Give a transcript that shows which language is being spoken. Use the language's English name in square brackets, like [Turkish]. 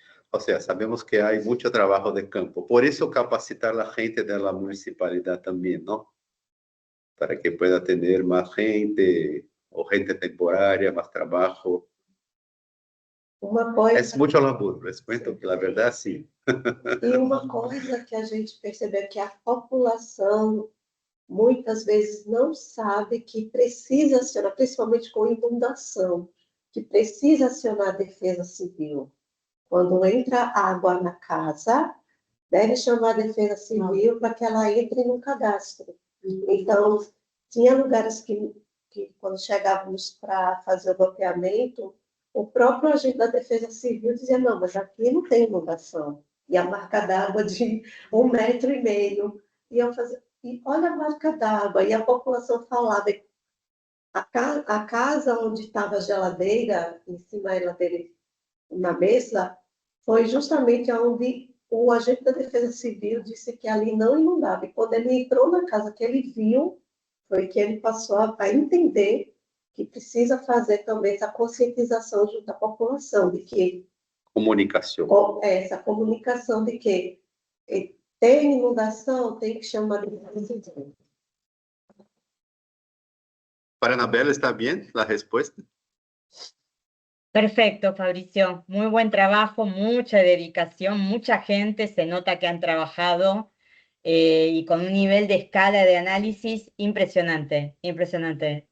[Spanish] O sea, sabemos que hay mucho trabajo de campo. Por eso capacitar a la gente de la municipalidad también, ¿no? Para que pueda tener más gente o gente temporária, más trabajo. [Portuguese] Uma coisa, [Spanish] Es mucho laburo, les cuento que la verdad sí. [Portuguese] e uma coisa que a gente percebeu que a população muitas vezes não sabe que precisa acionar, principalmente com inundação, que precisa acionar a defesa civil. Quando entra água na casa, deve chamar a defesa civil para que ela entre no cadastro. Então, tinha lugares que quando chegávamos para fazer o mapeamento, o próprio agente da defesa civil dizia, não, mas aqui não tem inundação. E a marca d'água de 1,5 metros. E eu fazia, e olha a marca d'água. E a população falava, a casa onde estava a geladeira, em cima da geladeira, na mesa, foi justamente onde o agente da Defesa Civil disse que ali não inundava. E quando ele entrou na casa que ele viu, foi que ele passou a entender que precisa fazer também essa conscientização junto à população, de que Comunicação. essa comunicação de que tem inundação, tem que chamar de Defesa Civil. [Spanish] Para Anabela, ¿está bien la respuesta? Perfecto, Fabricio. Muy buen trabajo, mucha dedicación, mucha gente, se nota que han trabajado y con un nivel de escala de análisis impresionante, impresionante.